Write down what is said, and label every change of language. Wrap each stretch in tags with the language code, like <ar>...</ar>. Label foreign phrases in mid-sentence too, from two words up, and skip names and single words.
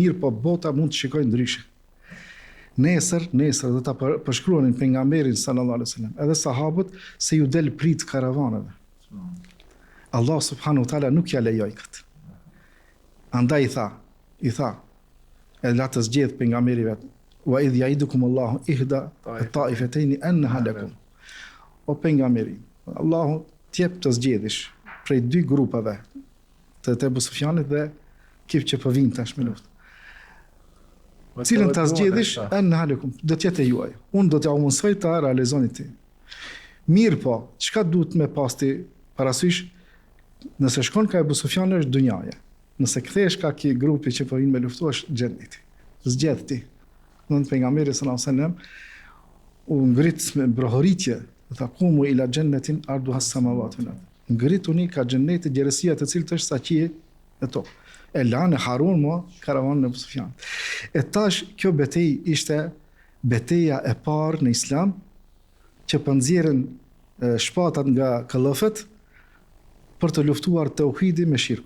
<sq>Mirë, po bota mund të shikojë ndryshe. Nesër do ta përshkruanin pejgamberin</sq> <ar>صلى الله عليه وسلم,</ar> <sq>edhe sahabët se ju del prit karavanave. Allah</sq> <ar>سبحانه وتعالى</ar> <sq>nuk ja lejoi këtë. Andaj i tha e la të zgjedh pejgamberi vet.</sq> <ar>وإذ يعدكم الله إحدى الطائفتين أنها لكم.</ar> <sq>O pejgamberi, Allahu t'jep të zgjedhësh prej 2 grupeve të Ebu Sufjanit dhe kif që po vinë tash me luftë. Cilën ta zgjedhësh</sq> <ar>أنها لكم,</ar> <sq>do të jetë juaj. Unë do t'ja mundsoj ta realizoni ti. Mirë po, çka duhet me pasti parasysh nëse shkon ka Ebu Sufjani është dunjaja. Nëse kthehesh ka ki grupi që po vinë me luftu është xheneti. Zgjedh ti. Në pejgamberi</sq> <ar>صلى الله عليه وسلم</ar> <sq>u ngrit me brohoritje, tha</sq> <ar>قوموا إلى جنة عرضها السماوات والأرض.</ar> <sq>Ngrituni ka xheneti gjerësia të cilët është sa qiell e tokë. E lanë Harun karavanin e Ebu Sufjanit. E tash kjo betejë ishte beteja e parë në Islam që po nxjerrin shpatat nga këllëfët për të luftuar tauhidin me shirkun.</sq>